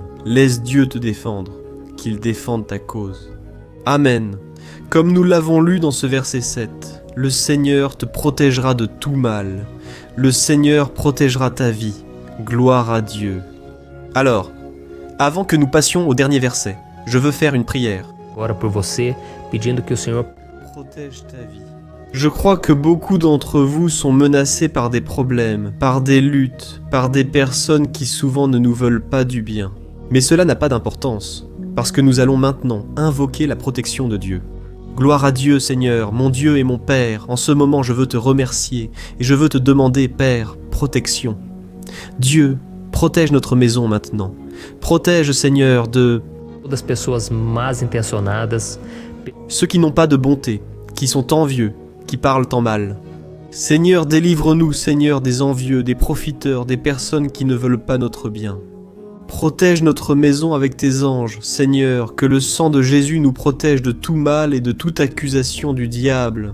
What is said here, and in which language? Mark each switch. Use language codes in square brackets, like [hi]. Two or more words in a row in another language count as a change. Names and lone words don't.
[fr] Laisse Dieu te défendre, qu'il défende ta cause. Amen. Comme nous l'avons lu dans ce verset 7, le Seigneur te protégera de tout mal. Le Seigneur protégera ta vie. Gloire à Dieu. Alors, avant que nous passions au dernier verset, je veux faire une prière. [pt] Ora por você, pedindo que o Senhor [fr] Protège ta vie. Je crois que beaucoup d'entre vous sont menacés par des problèmes, par des luttes, par des personnes qui souvent ne nous veulent pas du bien. Mais cela n'a pas d'importance, parce que nous allons maintenant invoquer la protection de Dieu. Gloire à Dieu, Seigneur, mon Dieu et mon Père. En ce moment, je veux te remercier et je veux te demander, Père, protection. Dieu, protège notre maison maintenant. Protège, Seigneur, de [pt] Todas as pessoas mal intencionadas, [fr] ceux qui n'ont pas de bonté, qui sont envieux, qui parlent en mal. Seigneur, délivre-nous, Seigneur, des envieux, des profiteurs, des personnes qui ne veulent pas notre bien. Protège notre maison avec tes anges, Seigneur, que le sang de Jésus nous protège de tout mal et de toute accusation du diable.